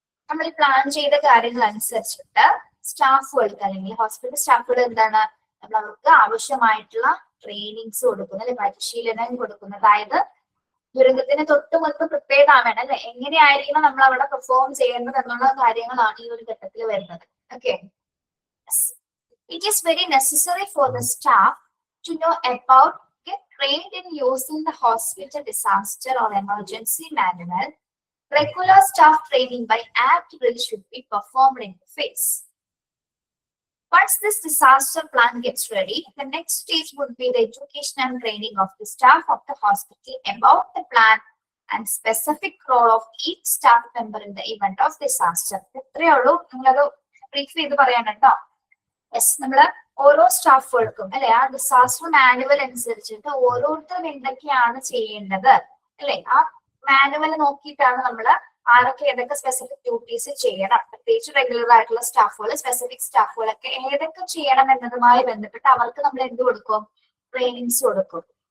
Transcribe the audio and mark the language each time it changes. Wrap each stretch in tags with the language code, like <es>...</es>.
<ml>നമ്മൾ പ്ലാൻ ചെയ്ത കാര്യങ്ങൾ അനുസരിച്ചിട്ട് സ്റ്റാഫുകൾക്ക് അല്ലെങ്കിൽ ഹോസ്പിറ്റൽ സ്റ്റാഫുകൾ എന്താണ് നമ്മൾ അവർക്ക് ആവശ്യമായിട്ടുള്ള ട്രെയിനിങ്സ് കൊടുക്കുന്നു, അല്ലെ പരിശീലനം കൊടുക്കുന്നു. അതായത് ദുരന്തത്തിന് തൊട്ട് മുൻപ് പ്രിപ്പയർഡ് ആവണം അല്ലെ, എങ്ങനെയായിരിക്കണം നമ്മൾ അവിടെ പെർഫോം ചെയ്യേണ്ടത് എന്നുള്ള കാര്യങ്ങളാണ് ഈ ഒരു ഘട്ടത്തിൽ വരുന്നത്. Okay.</ml> <en>It is very necessary for the staff to know about, get trained in using the hospital disaster or emergency manual. Regular staff training by act drill should be performed in the phase. Once this disaster plan gets ready, the next stage would be the education and training of the staff of the hospital about the plan and specific role of each staff member in the event of disaster.</en> <ml>ഇത്രയേ ഉള്ളൂ. നിങ്ങളത് brief ചെയ്ത് പറയാനുണ്ടോ? Yes. നമ്മള് ഓരോ സ്റ്റാഫുകൾക്കും അല്ലെ ആ disaster manual അനുസരിച്ചിട്ട് ഓരോരുത്തരും എന്തൊക്കെയാണ് ചെയ്യേണ്ടത് അല്ലെ, ആ മാനുവൽ നോക്കിയിട്ടാണ് നമ്മൾ ആരൊക്കെ ഏതൊക്കെ സ്പെസിഫിക് ഡ്യൂട്ടീസ് ചെയ്യണം, പ്രത്യേകിച്ച് റെഗുലർ ആയിട്ടുള്ള സ്റ്റാഫുകൾ, സ്പെസിഫിക് സ്റ്റാഫുകളൊക്കെ ഏതൊക്കെ ചെയ്യണം എന്നതുമായി ബന്ധപ്പെട്ട് അവർക്ക് നമ്മൾ എന്ത് കൊടുക്കും? ട്രെയിനിങ്സ് കൊടുക്കും.</ml>